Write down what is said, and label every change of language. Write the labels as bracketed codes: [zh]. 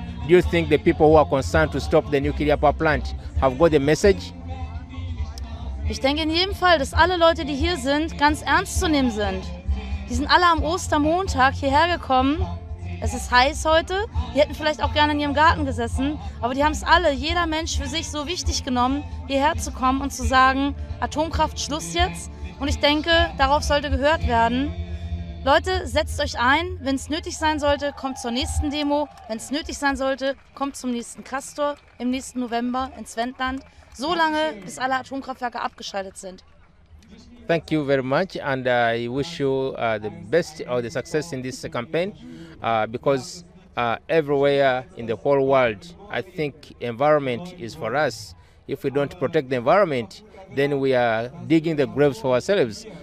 [en] Do you think the people who are concerned to stop the nuclear power plant have got the message? [de] Ich denke in jedem Fall, dass alle Leute, die hier sind, ganz ernst zu nehmen sind. Die sind alle am Ostermontag hierher gekommen. Es ist heiß heute, die hätten vielleicht auch gerne in ihrem Garten gesessen, aber die haben es alle, jeder Mensch für sich so wichtig genommen, hierher zu kommen und zu sagen, Atomkraft Schluss jetzt. Und ich denke, darauf sollte gehört werden. Leute, setzt euch ein, wenn es nötig sein sollte, kommt zur nächsten Demo. Wenn es nötig sein sollte, kommt zum nächsten Castor im nächsten November ins Wendland. So lange, bis alle Atomkraftwerke abgeschaltet sind. [en] Thank you very much, and I wish you the best or the success in this campaign because everywhere in the whole world, I think environment is for us. If we don't protect the environment, then we are digging the graves for ourselves.